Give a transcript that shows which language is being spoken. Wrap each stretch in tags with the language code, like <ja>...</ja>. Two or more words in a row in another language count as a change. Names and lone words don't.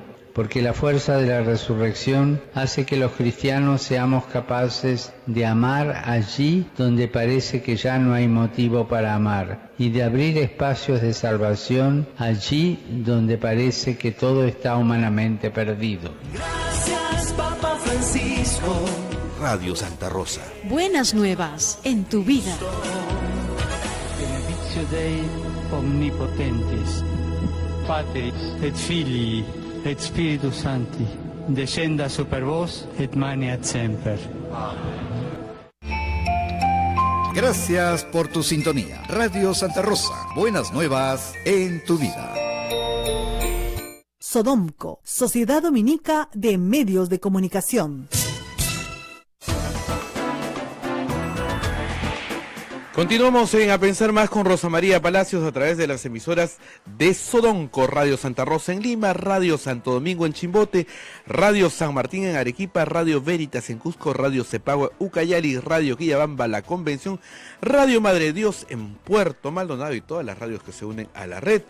<es>Porque la fuerza de la resurrección hace que los cristianos seamos capaces de amar allí donde parece que ya no hay motivo para amar y de abrir espacios de salvación allí donde parece que todo está humanamente perdido. Gracias, Papa Francisco. Radio Santa Rosa. Buenas nuevas en tu vida.</es> <la>Benedictio Dei omnipotentis, Patris et Filii et Spiritus Sancti, descenda super vos et maneat semper.</la> <es>Gracias por tu sintonía. Radio Santa Rosa, buenas nuevas en tu vida. Sodomco, Sociedad Dominica de Medios de Comunicación. Continuamos en A Pensar Más con Rosa María Palacios a través de las emisoras de Sodomco, Radio Santa Rosa en Lima, Radio Santo Domingo en Chimbote, Radio San Martín en Arequipa, Radio Veritas en Cusco, Radio Cepagua Ucayali, Radio Quillabamba La Convención, Radio Madre de Dios en Puerto Maldonado y todas las radios que se unen a la red.</es>